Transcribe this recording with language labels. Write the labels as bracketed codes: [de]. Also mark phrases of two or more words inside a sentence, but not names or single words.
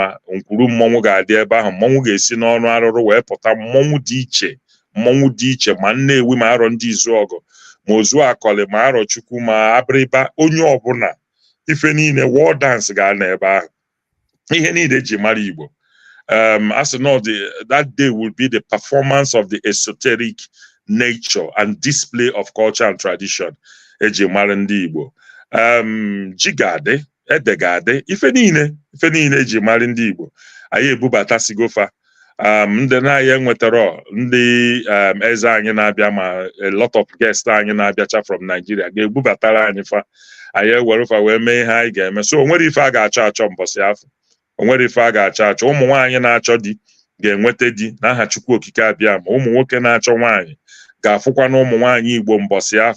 [ig] Nkwuru mmọnwụ ga-adị ebe ahụ. Mmọnwụ ga-esi n'ọnụ arụrụ wee pụta. Mmọnwụ dị iche ma Nnewi ma Arọ ndị Izuọgụ ma Ozu Akọlị ma Arọ Chukwu ma Abịrịba, onye ọbụla, ife niile, [en] war dance [ig] ga-anọ ebe ahụ. Ihe niile ji mara Igbo. [en] As you know, that day will be the performance of the esoteric nature and display of culture and tradition [ig] eji mara ndị Igbo. Ji ga-adị, ede ga-adị, ife niile eji mara ndị Igbo. Anyị ebubata sigofa. Ndị na-anyị enwetara ndị eze anyị na-abịa ma [en] a lot of guests [ig] anyị na-abịacha [en] from Nigeria [ig] ga-ebubatara anyị fa. Anyị ewere fa wee mee ihe anyị ga-eme. So o nwere ife a ga-achọ mbọsị afọ. O nwere ife a ga-achọ. Ụmụ nwaanyị na-achọ di ga-enweta di n'aha Chukwu Okike abịa. Ma ụmụ nwoke na-achọ nwaanyị ga-afụkwa na ụmụ nwaanyị Igbo mbọsị afọ.